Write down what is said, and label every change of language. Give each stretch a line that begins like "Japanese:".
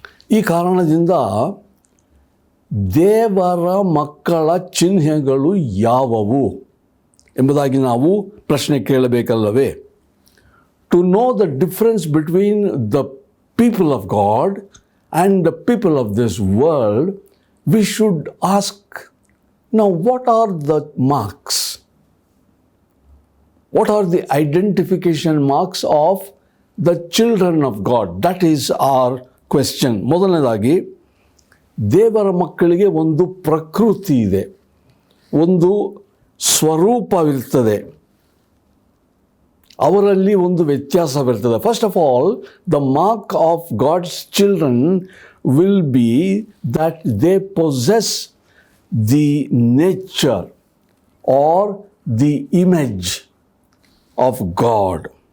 Kannada: ಈ ಕಾರಣದಿಂದ ದೇವರ ಮಕ್ಕಳ ಚಿಹ್ನೆಗಳು ಯಾವುವು ಎಂಬುದಾಗಿ ನಾವು ಪ್ರಶ್ನೆ ಕೇಳಬೇಕಲ್ಲವೇ?
English: To know the difference between the people of God and the people of this world, we should ask, now what are the marks? What are the identification marks of the children of God? That is our question.
Kannada: ಮೊದಲನೇದಾಗಿ, ದೇವರ ಮಕ್ಕಳಿಗೆ ಒಂದು ಪ್ರಕೃತಿ ಇದೆ, ಒಂದು ಸ್ವರೂಪವಿರ್ತದೆ, ಅವರಲ್ಲಿ ಒಂದು ವ್ಯತ್ಯಾಸವಿರ್ತದೆ.
English: First of all, the mark of God's children will be that they possess the nature or the image of God.